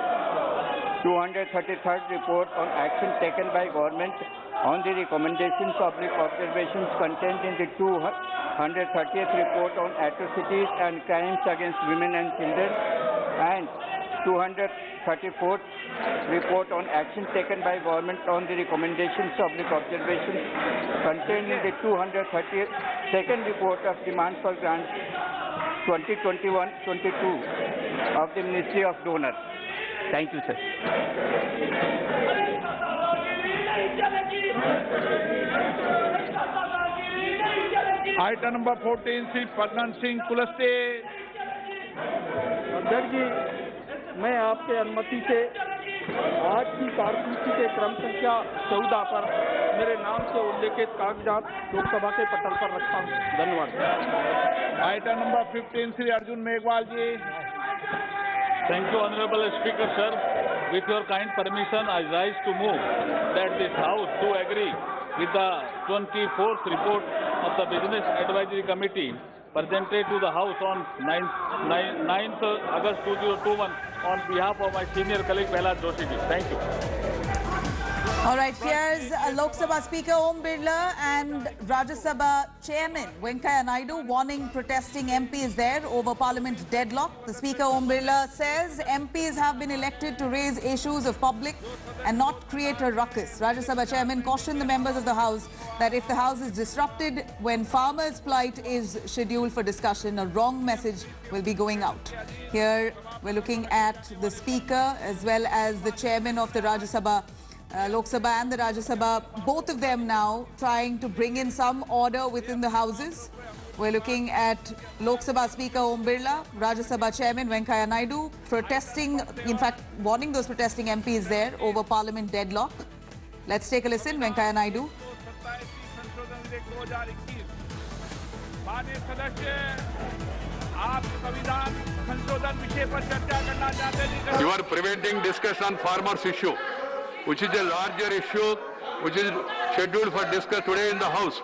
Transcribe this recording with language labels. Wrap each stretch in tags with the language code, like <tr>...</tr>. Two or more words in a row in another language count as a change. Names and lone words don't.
<en>233rd report on action taken by government on the recommendations public observations contained in the 230th report on atrocities and crimes against women and children, and 234th report on action taken by government on the recommendations public observations contained in the 232nd report of demand for grant 2021-22 of the Ministry of Donors. Thank you, sir. Item number 14, Sri Padman Singh Kulaste.</en> <hi>अध्यक्ष जी, मैं आपके अनुमति से आज की कार्यसूची के क्रम संख्या 14 पर मेरे नाम से उल्लेखित कागजात लोकसभा के पटल पर रखता हूं। धन्यवाद।</hi> <en>Item number 15, Sri Arjun Meghwal ji. Thank you, Honorable Speaker, sir. With your kind permission, I rise to move that this House do agree with the 24th report of the Business Advisory Committee presented to the House on 9th August 2021 on behalf of my senior colleague Prahlad Joshi ji. Thank you. All right, here's Lok Sabha Speaker Om Birla and Rajya Sabha Chairman Venkaiah Naidu warning protesting MPs there over Parliament deadlock. The Speaker Om Birla says MPs have been elected to raise issues of public and not create a ruckus. Rajya Sabha Chairman cautioned the members of the House that if the House is disrupted when farmers' plight is scheduled for discussion, a wrong message will be going out. Here we're looking at the Speaker as well as the Chairman of the Rajya Sabha Lok Sabha and the Rajya Sabha, both of them now trying to bring in some order within the houses. We're looking at Lok Sabha Speaker Om Birla, Rajya Sabha Chairman Venkaiah Naidu protesting, in fact warning those protesting MPs there over Parliament deadlock. Let's take a listen. Venkaiah Naidu. You are preventing discussion on farmers' issue, which is a larger issue, which is scheduled for discussion today in the House.</en>